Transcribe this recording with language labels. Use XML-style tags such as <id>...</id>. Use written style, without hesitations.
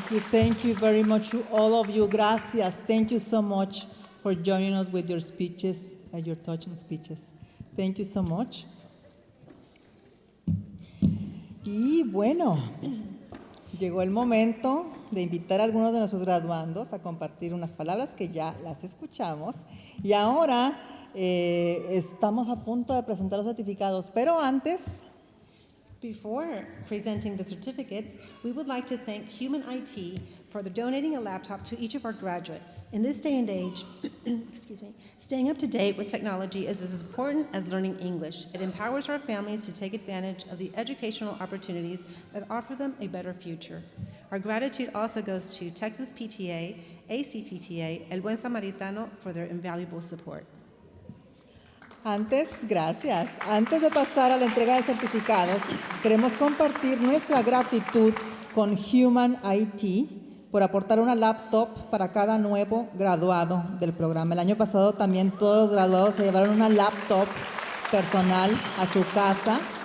<en>Thank you very much to all of you. Gracias. Thank you so much for joining us with your speeches, your touching speeches. Thank you so much.</en> <es>Y bueno, llegó el momento de invitar a algunos de nuestros graduandos a compartir unas palabras que ya las escuchamos. Y ahora estamos a punto de presentar los certificados, pero antes...</es> <en>Before presenting the certificates, we would like to thank Human IT for donating a laptop to each of our graduates. In this day and age, staying up to date with technology is as important as learning English. It empowers our families to take advantage of the educational opportunities that offer them a better future. Our gratitude also goes to Texas PTA, ACPTA, El Buen Samaritano for their invaluable support.</en> <es>Gracias. Antes de pasar a la entrega de certificados, queremos compartir nuestra gratitud con Human IT por aportar una laptop para cada nuevo graduado del programa. El año pasado también todos los graduados se llevaron una laptop personal a su casa.</es>